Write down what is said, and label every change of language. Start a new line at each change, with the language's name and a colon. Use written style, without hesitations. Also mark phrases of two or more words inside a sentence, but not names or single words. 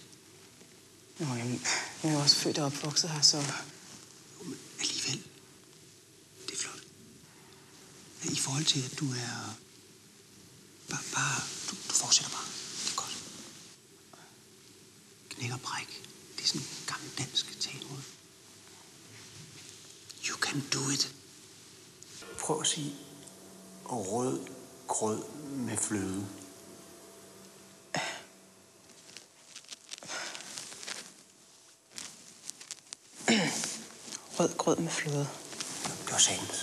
Danish: Nå, jamen, jeg er jo også født og opvokset her, så... Jo, men alligevel. Det er flot. Men i forhold til, at du er... Du fortsætter bare. Det er godt. Knæk og bræk. Det er sådan en gammel dansk talemåde.
English: You can do it.
Danish: Prøv at sige rød grød med fløde. Rød grød med fløde. Det var sandt.